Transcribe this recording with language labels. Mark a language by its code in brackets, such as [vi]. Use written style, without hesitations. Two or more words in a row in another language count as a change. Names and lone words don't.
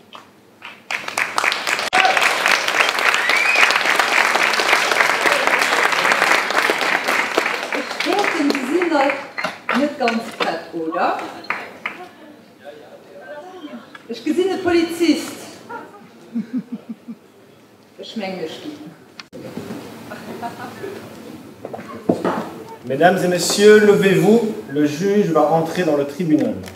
[de] Ich denke, Sie sind nicht ganz fett, oder? Ich bin ein Polizist. Ich meine nicht. [fr] Mesdames et messieurs, levez-vous, le juge va entrer dans le tribunal.